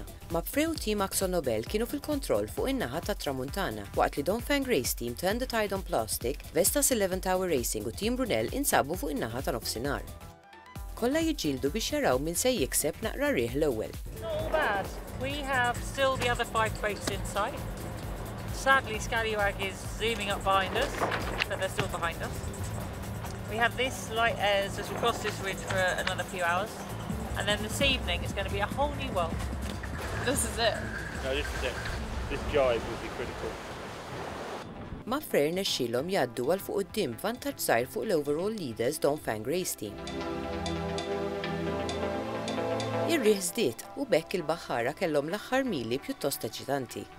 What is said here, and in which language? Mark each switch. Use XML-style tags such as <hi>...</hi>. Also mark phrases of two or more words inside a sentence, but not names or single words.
<mt>Mafre u Team Axon Nobel kienu fil-kontroll fuq in-naħa tat Tramuntana, waqt li Dongfeng Race Team Turn the Tide on Plastic, Vestas 11 Tower Racing u Team Brunel insabu fuq in-naħa ta' nofsinhar. Kollha jiġġieldu biex jaraw min se jikseb naqra riħ l-ewwel.</mt> <en>Not all bad. We have still the other 5 boats in sight. Sadly, Scallywag is zooming up behind us, but they're still behind us. We have this light as we cross this ridge for another few hours, and then this evening it's going to be a whole new world. This is it. No, this is it. This jive will be critical.</en> <mt>Mafre rnexxielhom jgħaddu għal fuq quddiem vantaġġ żgħir fuq l-</mt> <en>overall leaders</en> <mt>Dongfeng Race Team. Ir-riħ żdied u bekk il-baħħara kellhom l-aħħar mili pjuttost eċitanti.</mt>